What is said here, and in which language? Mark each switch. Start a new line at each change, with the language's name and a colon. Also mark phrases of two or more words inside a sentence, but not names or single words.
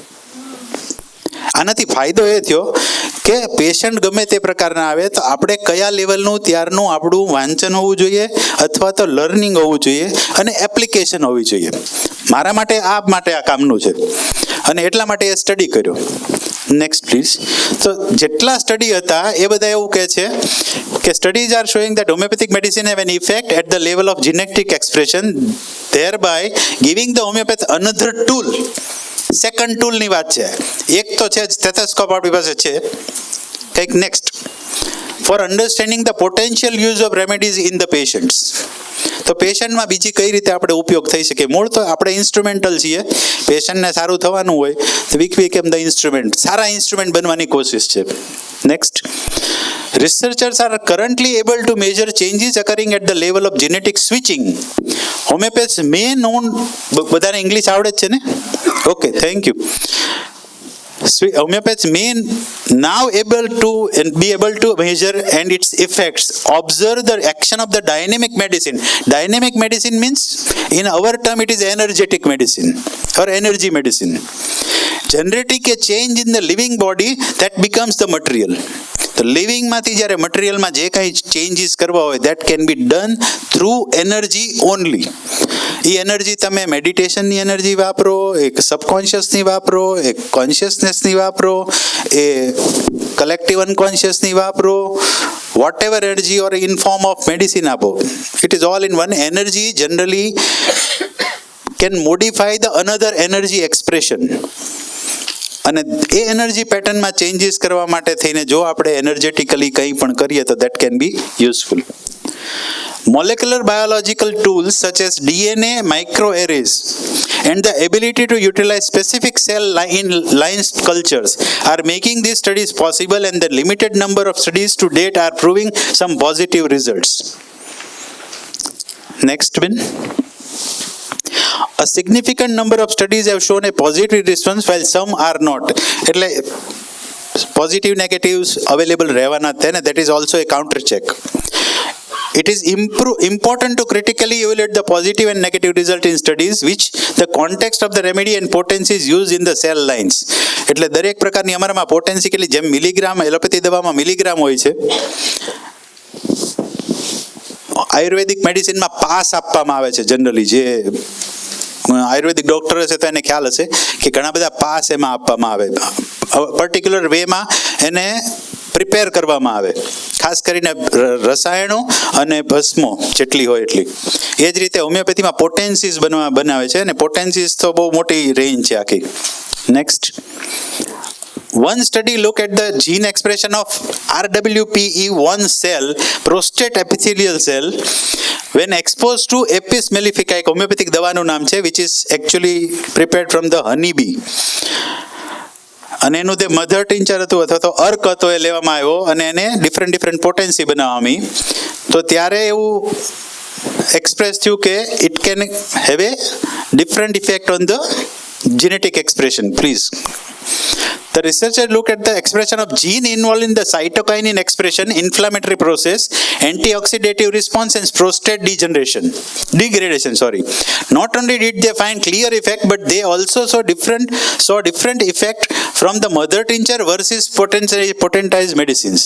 Gujarati: આનાથી ફાયદો એ થયો કે પેશન્ટ ગમે તે પ્રકારના આવે તો આપણે કયા લેવલનું ત્યારનું આપણું વાંચન હોવું જોઈએ, અથવા તો લર્નિંગ હોવું જોઈએ, અને એપ્લિકેશન હોવી જોઈએ. મારા માટે આ કામનું છે, અને એટલા માટે એ સ્ટડી કર્યો.
English: next please.
Gujarati: તો જેટલા સ્ટડી હતા એ બધા એવું કહે છે કે
English: studies are showing that homeopathic medicine have an effect at the level of genetic expression, thereby giving the homeopath another tool. second tool
Gujarati: વાત છે. એક તો છે સ્ટેથોસ્કોપ આપણી પાસે છે.
English: કંઈક next for understanding the potential use of remedies in the patients.
Gujarati: તો પેશન્ટમાં બીજી કઈ રીતે આપણે ઉપયોગ થઈ શકે. મૂળ તો આપણે ઇન્સ્ટ્રુમેન્ટલ છીએ. પેશન્ટને સારું થવાનું હોય તો
English: we became the instrument.
Gujarati: સારા ઇન્સ્ટ્રુમેન્ટ બનવાની કોશિશ છે. નેક્સ્ટ,
English: researchers are currently able to measure changes occurring at the level of genetic switching. Homeopaths may known,
Gujarati: બધાને ઇંગ્લિશ આવડે જ છે ને?
English: okay, thank you. Homeopaths may now be able to measure and its effects, observe the action of the dynamic medicine. Dynamic medicine means, in our term, it is energetic medicine or energy medicine. Generating a change in the living body that becomes the material.
Gujarati: તો લિવિંગમાંથી જ્યારે મટીરિયલમાં જે કાંઈ ચેન્જીસ કરવા હોય
English: that can be done through energy only.
Gujarati: એ એનર્જી તમે મેડિટેશનની એનર્જી વાપરો, એક સબકોન્શિયસની વાપરો, એક કોન્શિયસનેસની વાપરો, એ
English: collective unconscious
Gujarati: વાપરો,
English: what ever energy or in form of medicine
Gujarati: આપો,
English: it is all in one. energy generally can modify the another energy expression.
Gujarati: અને એ એનર્જી પેટર્નમાં ચેન્જીસ કરવા માટે થઈને જો આપણે એનર્જેટિકલી કંઈ પણ કરીએ તો
English: that can be useful. Molecular biological tools such as DNA microarrays and the ability to utilize specific cell lines cultures are making these studies possible, and the limited number of studies to date are proving some positive results. Next bin. A significant number of studies have shown a positive response while some are not.
Gujarati: એટલે
English: positive negatives available
Gujarati: રહેવાના છે ને,
English: that is also a counter check. It is important to critically evaluate the positive and negative result in studies which the context of the remedy and potency is used in the cell lines.
Gujarati: એટલે દરેક પ્રકારની અમારામાં પોટેન્સી કેટલી, જેમ
English: milligram allopathy
Gujarati: દવામાં મિલીગ્રામ હોય છે,
English: ayurvedic medicine
Gujarati: પાસ આપવામાં આવે છે. જનરલી જે
English: ayurvedic doctor
Gujarati: હશે તો એને ખ્યાલ હશે કે ઘણા બધા પાસ એમાં આપવામાં આવે,
English: particular way
Gujarati: એને પ્રિપેર કરવામાં આવે, ખાસ કરીને રસાયણો અને ભસ્મો જેટલી હોય એટલી. એ જ રીતે હોમિયોપેથીમાં પોટેન્સીસ બનાવે છે, અને પોટેન્સીસ તો બહુ મોટી રેન્જ છે આખી. નેક્સ્ટ,
English: one study looked at the gene expression of RWPE1 cell, prostate epithelial cell, when exposed to Apis mellifica,
Gujarati: એક હોમિયોપેથિક દવાનું નામ છે,
English: which is actually prepared from the honey bee.
Gujarati: અને એનું જે
English: mother tincture
Gujarati: હતું અથવા તો અર્ક હતો એ લેવામાં આવ્યો અને એને
English: different potency
Gujarati: બનાવવાની. તો ત્યારે એવું એક્સપ્રેસ થયું કે
English: it can have a different effect on the genetic expression. Please. The researcher looked at the expression of gene involved in the cytokinin expression, inflammatory process, antioxidative response, and prostate degradation. Not only did they find clear effect, but they also saw different effect from the mother tincture versus potentized medicines.